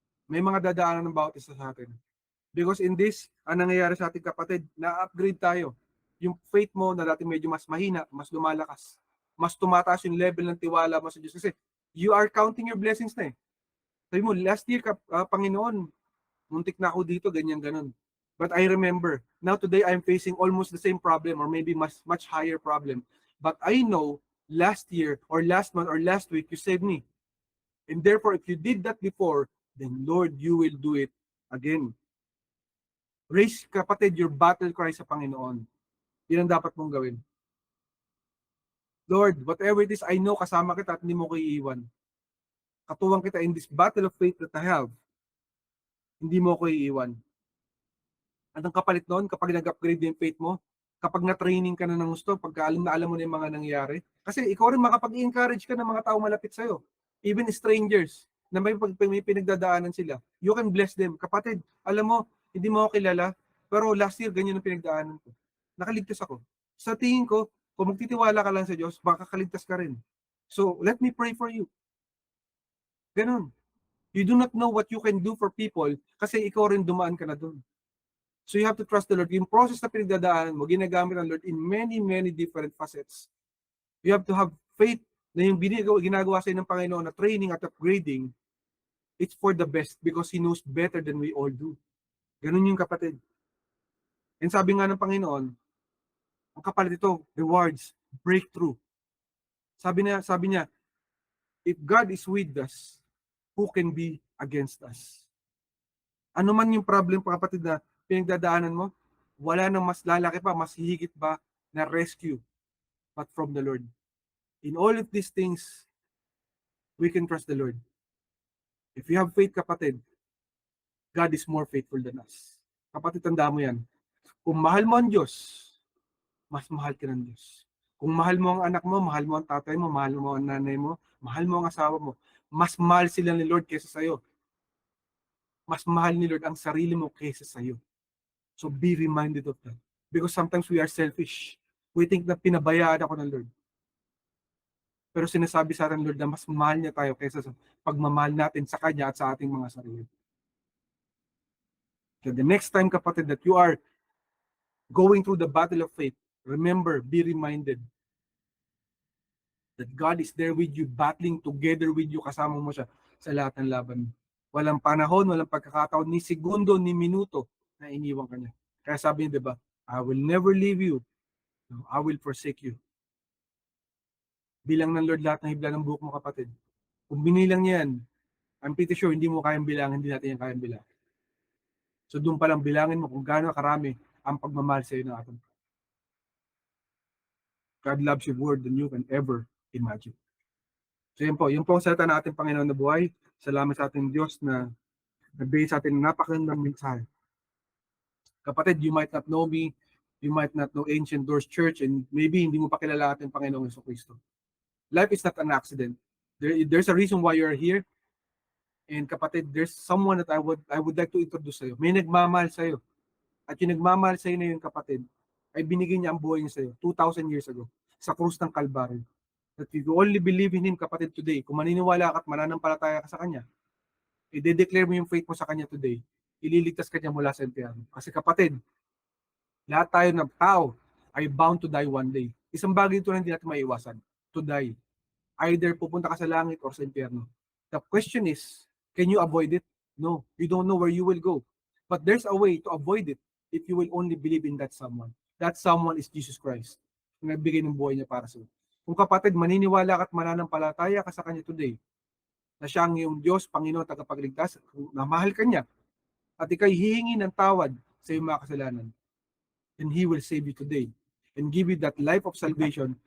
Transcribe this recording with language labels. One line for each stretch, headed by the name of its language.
Filipino: May mga dadaanan ng bawat isa sa atin.
English: Because in this,
Filipino: ang nangyayari sa ating kapatid, na-upgrade tayo. Yung faith mo na dati medyo mas mahina, mas lumalakas. Mas tumataas yung level ng tiwala mo sa Diyos. Kasi
English: you are counting your blessings
Filipino: na eh. Sabi mo, last year, Panginoon, muntik na ako dito, ganyan-ganon.
English: But I remember, now today I'm facing almost the same problem or maybe much higher problem. But I know, last year or last month or last week, you saved me. And therefore, if you did that before, then Lord, you will do it again. Raise, kapatid, your battle cry sa Panginoon.
Filipino: Yan ang dapat mong gawin.
English: Lord, whatever it is, I know
Filipino: kasama kita at hindi mo ko iiwan. Katuwang kita
English: in this battle of faith that I have.
Filipino: Hindi mo ko iiwan. At ang kapalit noon, kapag nag-upgrade yung faith mo, kapag na-training ka na ng gusto, pagka alam mo na yung mga nangyari, kasi ikaw rin makapag-encourage ka ng mga tao malapit sa'yo.
English: Even strangers,
Filipino: na may pinagdadaanan sila.
English: You can bless them.
Filipino: Kapatid, alam mo, hindi mo ako kilala, pero last year, ganyan ang pinagdaanan ko. Nakaligtas ako. Sa tingin ko, kung magtitiwala ka lang sa Diyos, baka kaligtas ka rin.
English: So, let me pray for you.
Filipino: Ganun.
English: You do not know what you can do for people
Filipino: kasi ikaw rin dumaan ka na doon.
English: So you have to trust the Lord.
Filipino: Yung process na pinagdadaanan mo, ginagamit ng
English: Lord in many, many different facets. You have to have faith na yung ginagawa sa'yo ng Panginoon
Filipino: na training at upgrading,
English: it's for the best because He knows better than we all do.
Filipino: Ganun yung kapatid. And sabi nga ng Panginoon, ang kapalit ito, rewards, breakthrough. Sabi niya,
English: if God is with us, who can be against us?
Filipino: Ano man yung problem, kapatid, na pinagdadaanan mo, wala nang mas lalaki pa, mas higit ba na rescue but from the Lord.
English: In all of these things, we can trust the Lord. If you have faith, kapatid, God is more faithful than us.
Filipino: Kapatid, tanda mo yan. Kung mahal mo ang Diyos, mas mahal ka ng Diyos. Kung mahal mo ang anak mo, mahal mo ang tatay mo, mahal mo ang nanay mo, mahal mo ang asawa mo, mas mahal sila ni Lord kaysa sa'yo. Mas mahal ni Lord ang sarili mo kaysa sa'yo.
English: So be reminded of that. Because sometimes we are selfish. We think
Filipino: na pinabayaan ako ng Lord. Pero sinasabi sa atin, Lord, na mas mahal niya tayo kaysa sa pagmamahal natin sa Kanya at sa ating mga sarili.
English: So the next time, kapatid, that you are going through the battle of faith, remember, be reminded that God is there with you, battling together with you,
Filipino: kasama mo siya sa lahat ng laban. Walang panahon, walang pagkakataon, ni segundo, ni minuto na iniwan ka niya. Kaya sabi niya, diba,
English: I will never leave you. No, I will forsake you.
Filipino: Bilang ng Lord lahat ng hibla ng buhok mo, kapatid. Kung binilang niya yan,
English: I'm pretty sure
Filipino: hindi mo kayang bilang, hindi natin yan kayang bilang. So doon pa lang bilangin mo kung gaano karami ang pagmamahal sa iyo ng ating
English: God loves you more than you can ever imagine.
Filipino: So yun po ang salita ng ating Panginoon na buhay. Salamat sa ating Diyos na nagbigay sa ating napakagandang mensahe.
English: Kapatid, you might not know me, you might not know Ancient Doors Church, and maybe
Filipino: hindi mo pa kilala ating Panginoong Jesucristo.
English: Life is not an accident. There's a reason why you're here. And kapatid, there's someone that I would like to introduce sa'yo.
Filipino: May nagmamahal sa'yo. At yung nagmamahal sa'yo na yung kapatid, ay binigay niya ang buhay niya sa'yo 2,000 years ago sa krus ng Kalbaryo.
English: That if you only believe in Him,
Filipino: kapatid, today, kung maniniwala ka at mananampalataya ka sa Kanya, i-declare mo yung faith mo sa Kanya today, ililigtas ka niya mula sa impyerno. Kasi kapatid, lahat tayo ng tao ay
English: bound to die one day.
Filipino: Isang bagay ito na hindi natin maiiwasan, to die. Either pupunta ka sa langit or sa impyerno.
English: The question is, can you avoid it? No, you don't know where you will go. But there's a way to avoid it if you will only believe in that someone. That someone is Jesus Christ,
Filipino: na nagbigay ng buhay niya para sa iyo. Kung kapatid, maniniwala ka at mananampalataya ka sa Kanya today, na siya ang iyong Diyos, Panginoon, tagapagligtas, na mahal ka niya, at ikay hihingi ng tawad sa iyong mga kasalanan,
English: and He will save you today and give you that life of salvation.